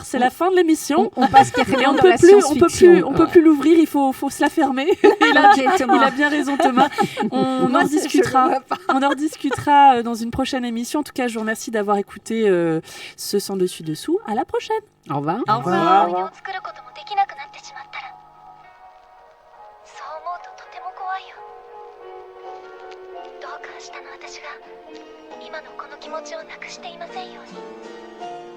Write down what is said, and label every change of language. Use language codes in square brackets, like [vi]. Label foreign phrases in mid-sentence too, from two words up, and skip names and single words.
[fr] C'est la fin de l'émission. On passe Et carrément on dans peut la plus, science-fiction. on peut plus l'ouvrir. Il faut se la fermer. il, a, Ok, Thomas. il a bien raison, Thomas. On Moi, en je le discutera. vois pas. On en rediscutera dans une prochaine émission. En tout cas, je vous remercie d'avoir écouté ce Sans Dessus Dessous. À la prochaine. Au revoir. Au revoir. [ja] 思い出を作ることもできなくなってしまったらそう思うととても怖いよどうか明日の私が今のこの気持ちをなくしていませんように